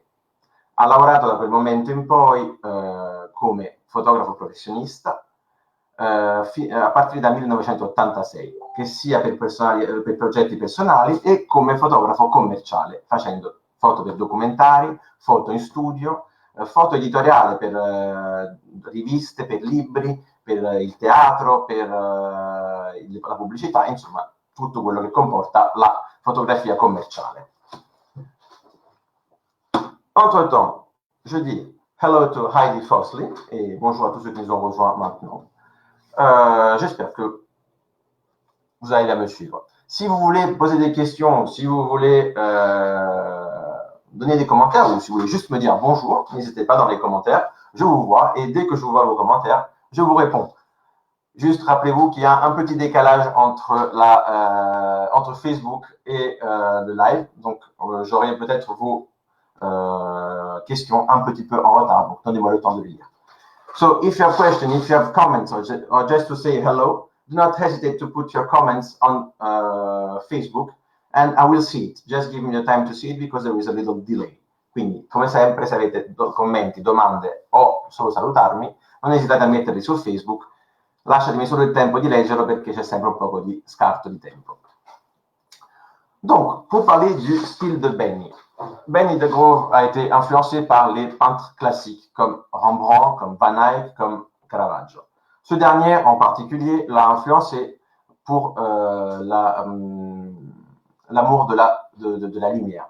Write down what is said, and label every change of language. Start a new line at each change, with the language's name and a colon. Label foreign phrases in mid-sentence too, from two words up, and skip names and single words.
Italian: Ha lavorato da quel momento in poi come fotografo professionista a partire dal 1986, che sia per progetti personali e come fotografo commerciale, facendo foto per documentari, foto in studio, foto editoriale per riviste, per libri, per il teatro, per la pubblicità, insomma tutto quello che comporta la fotografia commerciale.
French: Entre-temps, je dis
English: hello to Heidi Fosley
French: et bonjour à tous ceux qui nous ont rejoints maintenant. J'espère que vous arrivez à me suivre. Si vous voulez poser des questions, si vous voulez donner des commentaires ou si vous voulez juste me dire bonjour, n'hésitez pas dans les commentaires. Je vous vois et dès que je vous vois vos commentaires, je vous réponds. Juste rappelez-vous qu'il y a un petit décalage entre Facebook et le live. Donc, j'aurai peut-être vos questions un petit peu en retard. Donc, donnez-moi le temps de les lire.
English: So, if you have questions, if you have comments, or just to say hello, do not hesitate to put your comments on Facebook, and I will see it. Just give me the time to see it because there is a little delay.
Italian: Quindi, come sempre, se avete commenti, domande o solo salutarmi, non esitate a metterli su Facebook. Lasciatemi solo il tempo di leggerlo perché c'è sempre un po' di scarto di tempo.
French: Donc, pour parler du style de Benny. Benny de Grove a été influencé par les peintres classiques comme Rembrandt, comme Van Eyck, comme Caravaggio. Ce dernier en particulier l'a influencé pour l'amour de la lumière.